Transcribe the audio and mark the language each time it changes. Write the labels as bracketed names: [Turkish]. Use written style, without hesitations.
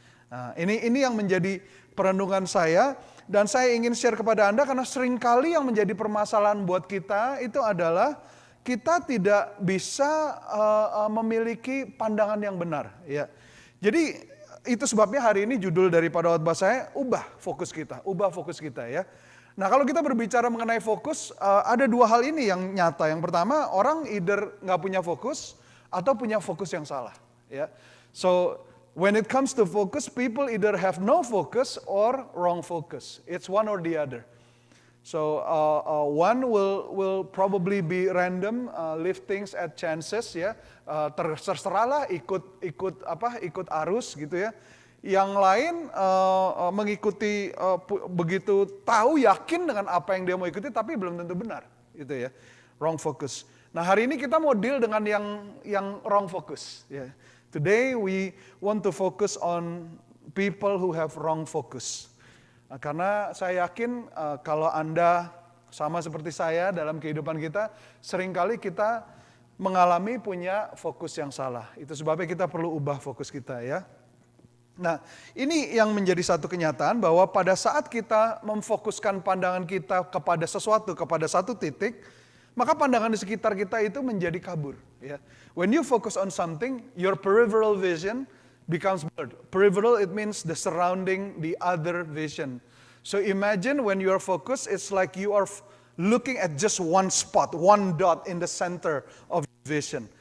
[Indonesian] Nah, ini yang menjadi perenungan saya, dan saya ingin share kepada Anda karena seringkali yang menjadi permasalahan buat kita itu adalah kita tidak bisa memiliki pandangan yang benar. Ya. Jadi itu sebabnya hari ini judul daripada khotbah saya, ubah fokus kita ya. Nah kalau kita berbicara mengenai fokus, ada dua hal ini yang nyata. Yang pertama, orang either nggak punya fokus atau punya fokus yang salah. Ya. [English] So when it comes to focus, people either have no focus or wrong focus. It's one or the other. So one will probably be random, leave things at chances [Indonesian] ya. Terserahlah ikut arus gitu ya. Yang lain mengikuti begitu tahu yakin dengan apa yang dia mau ikuti tapi belum tentu benar gitu ya. [English] Wrong focus. [Indonesian] Nah hari ini kita mau deal dengan yang [English] wrong focus [Indonesian] ya. [English] Today we want to focus on people who have wrong focus. [Indonesian] Nah, karena saya yakin kalau Anda sama seperti saya dalam kehidupan kita, seringkali kita mengalami punya fokus yang salah. Itu sebabnya kita perlu ubah fokus kita ya. Nah ini yang menjadi satu kenyataan bahwa pada saat kita memfokuskan pandangan kita kepada sesuatu, kepada satu titik, maka pandangan di sekitar kita itu menjadi kabur. Ya. [English] When you focus on something, your peripheral vision becomes blurred. Peripheral, it means the surrounding, the other vision. So imagine when you are focused, it's like you are looking at just one spot, one dot in the center of vision.